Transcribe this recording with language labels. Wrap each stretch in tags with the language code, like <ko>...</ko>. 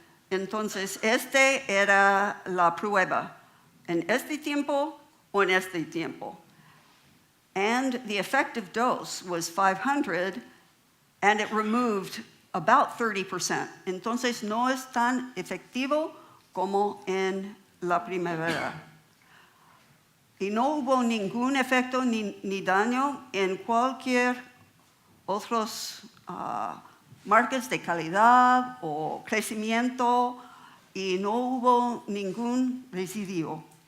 <es>Entonces, este era la prueba, en este tiempo o en este tiempo.</es> <en>And the effective dose was 500, and it removed about 30%.</en> <es>Entonces, no es tan efectivo como en la primavera. Y no hubo ningún efecto ni daño en cualquier otros marcas de calidad o crecimiento, y no hubo ningún residuo.</es>